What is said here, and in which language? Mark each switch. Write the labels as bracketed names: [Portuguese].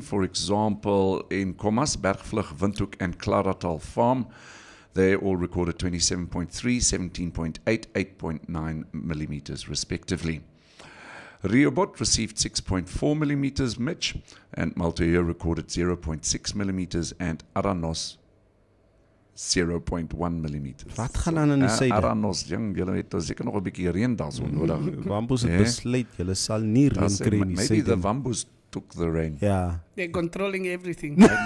[English] For example, in Komas, Bergvlug, Windhoek, and Klaratal Farm, they all recorded 27.3, 17.8, 8.9 millimeters respectively. Riobot received 6.4 millimeters, Mitch, and Maltoya recorded 0.6 millimeters, and Aranos 0.1 millimeters. [Afrikaans] Wat gaan aan in die syde? Aranos, jong, julle het seker nog 'n bietjie reën daarso nodig. Wambus het besluit, julle sal nie reën kry nie. [English] Maybe the Wambus took the rain. Yeah. They're controlling everything.